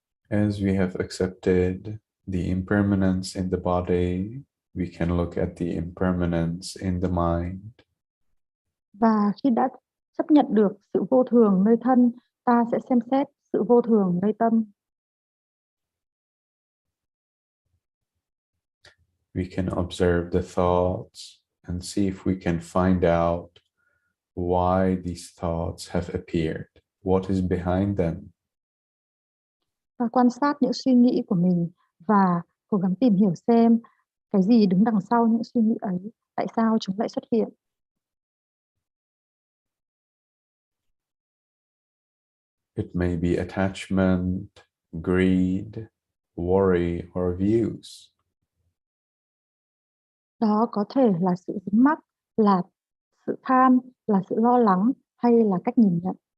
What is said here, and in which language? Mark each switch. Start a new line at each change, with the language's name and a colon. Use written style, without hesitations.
English: As we have accepted the impermanence in the body, we can look at the impermanence in the mind.
Vietnamese: Và khi đã chấp nhận được sự vô thường nơi thân, ta sẽ xem xét sự vô thường nơi tâm.
English: We can observe the thoughts and see if we can find out why these thoughts have appeared. What is behind them?
Vietnamese: Ta quan sát những suy nghĩ của mình và cố gắng tìm hiểu xem cái gì đứng đằng sau những suy nghĩ ấy, tại sao chúng lại xuất hiện.
English: It may be attachment, greed, worry, or views.
Vietnamese: Đó có thể là sự dính mắc, là sự tham, là sự lo lắng hay là cách nhìn nhận.